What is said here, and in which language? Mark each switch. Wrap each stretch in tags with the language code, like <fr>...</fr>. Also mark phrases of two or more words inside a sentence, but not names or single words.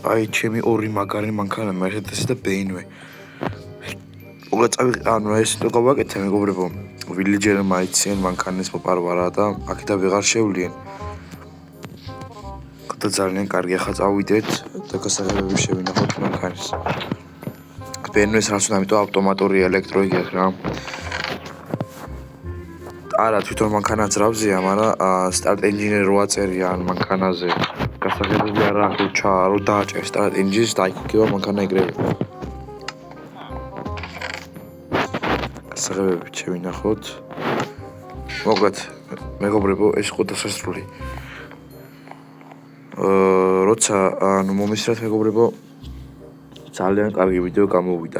<ka>აი ჩემი ორი მაგარი მანქანა Mercedes და BMW. ანუ ეს თუ გავაკეთე მეგობრებო, Villager-მა იციან მანქანის მოპარვარა და აქედან ვეღარ შევლიან. და ძალიან კარგი ახლა წავიდეთ და გასაღებები შევინახოთ მანქანის. BMW-ს რაც უნდა, ამიტომ ავტომატური ელექტრო იგებს რა. არა, თვითონ მანქანა ძრავზეა, მაგრამ</ka> <en>start engine</en> <ka>8 წერია ან მანქანაზე. გასაღებები არა აქვს რო დააჭერ</ka> <en>start engine-</en> <ka>ს და იქნება მანქანა იგრევა. გასაღებები შევინახოთ. მოკლედ, მეგობრებო, ეს იყო დასასრული. როცა ანუ მომისრათ მეგობრებო, ძალიან კარგი ვიდეო გამოვიდა.</ka>